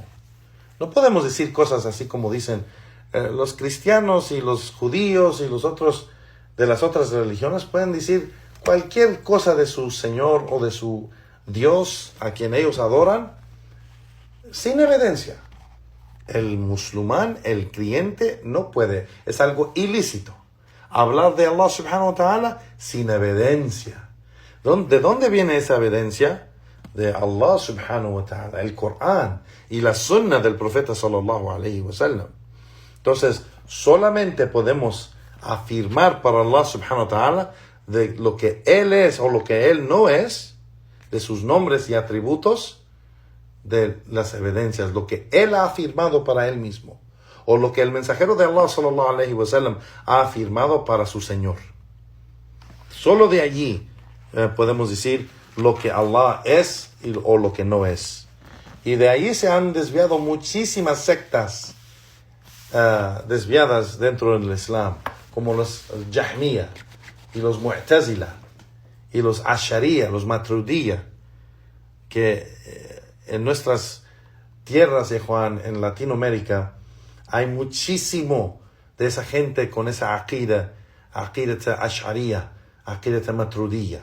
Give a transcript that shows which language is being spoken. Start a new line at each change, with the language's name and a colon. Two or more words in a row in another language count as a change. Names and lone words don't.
Spanish: No podemos decir cosas así como dicen los cristianos y los judíos y los otros de las otras religiones. Pueden decir cualquier cosa de su Señor o de su Dios a quien ellos adoran sin evidencia. El musulmán, el creyente, no puede. Es algo ilícito hablar de
Arabic: الله سبحانه وتعالى
Spanish: sin evidencia. ¿De dónde viene esa evidencia? De
Arabic: الله سبحانه وتعالى,
Spanish: el Corán y la sunna del profeta
Arabic: صلى الله عليه وسلم.
Spanish: Entonces, solamente podemos afirmar para
Arabic: الله سبحانه وتعالى
Spanish: de lo que Él es o lo que Él no es, de sus nombres y atributos, de las evidencias, lo que Él ha afirmado para Él mismo, o lo que el mensajero de Allah
Arabic: صلى الله عليه وسلم
Spanish: ha afirmado para su Señor. Solo de allí podemos decir lo que Allah es o lo que no es. Y de ahí se han desviado muchísimas sectas desviadas dentro del Islam, como los Jahmiya y los Mu'tazila y los Ashariya, los Maturidiyya, que en nuestras tierras, Juan, en Latinoamérica, hay muchísimo de esa gente con esa aqida Ashariya, aqida Maturidiyya.